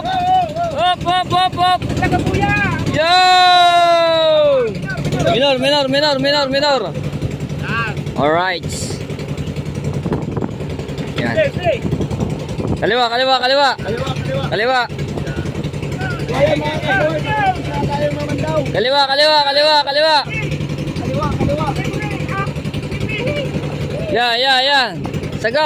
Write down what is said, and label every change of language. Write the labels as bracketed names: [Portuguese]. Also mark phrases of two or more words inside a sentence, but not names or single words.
[Filipino] Hop hop hop hop. Yo! Minor. [English] All right. [Filipino] Yan. Kaliwa. tayo naman daw. Kaliwa, kaliwa, kaliwa, kaliwa. Kaliwa, kaliwa. Yan. Sagad.